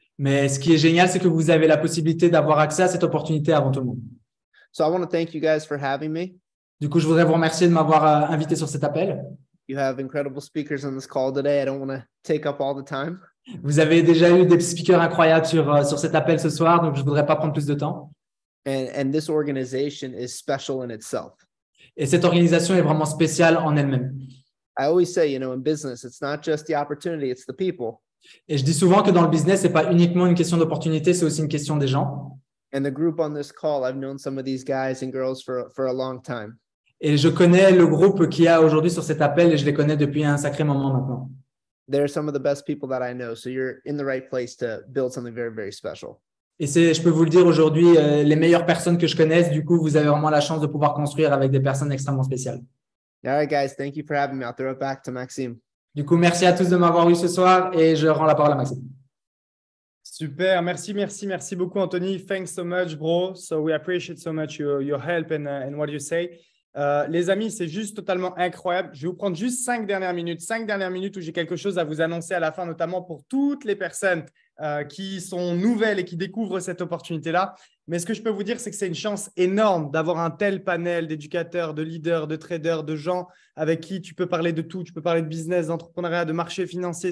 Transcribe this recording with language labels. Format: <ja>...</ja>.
<fr>Mais ce qui est génial, c'est que vous avez la possibilité d'avoir accès à cette opportunité avant tout le monde.</fr> <en>So I want to thank you guys for having me.</en> <fr>Du coup, je voudrais vous remercier de m'avoir invité sur cet appel.</fr> <en>You have incredible speakers on this call today. I don't want to take up all the time.</en> <fr>Vous avez déjà eu des speakers incroyables sur cet appel ce soir, donc je ne voudrais pas prendre plus de temps.</fr> <en>And this organization is special in itself.</en> <fr>Et cette organisation est vraiment spéciale en elle-même.</fr> <en>I always say, in business, it's not just the opportunity, it's the people.</en> <fr>Et je dis souvent que dans le business, c'est pas uniquement une question d'opportunité, c'est aussi une question des gens.</fr> <en>And the group on this call, I've known some of these guys and girls for a long time.</en> <fr>Et je connais le groupe qu'il y a aujourd'hui sur cet appel et je les connais depuis un sacré moment maintenant.</fr> <en>They're some of the best people that I know. So you're in the right place to build something very, very special.</en> <fr>Et je peux vous le dire aujourd'hui, les meilleures personnes que je connaisse, du coup, vous avez vraiment la chance de pouvoir construire avec des personnes extrêmement spéciales.</fr> <en>All right, guys, thank you for having me. I'll throw it back to Maxime.</en> <fr>Du coup, merci à tous de m'avoir eu ce soir et je rends la parole à Maxime. Super, merci beaucoup Anthony.</fr> <en>Thanks so much, bro. So we appreciate so much your help and what you say.</en> <fr>Les amis, c'est juste totalement incroyable. Je vais vous prendre juste 5 dernières minutes où j'ai quelque chose à vous annoncer à la fin, notamment pour toutes les personnes qui sont nouvelles et qui découvrent cette opportunité-là. Mais ce que je peux vous dire, c'est que c'est une chance énorme d'avoir un tel panel d'éducateurs, de leaders, de traders, de gens avec qui tu peux parler de tout. Tu peux parler de business, d'entrepreneuriat, de marché financier.</fr>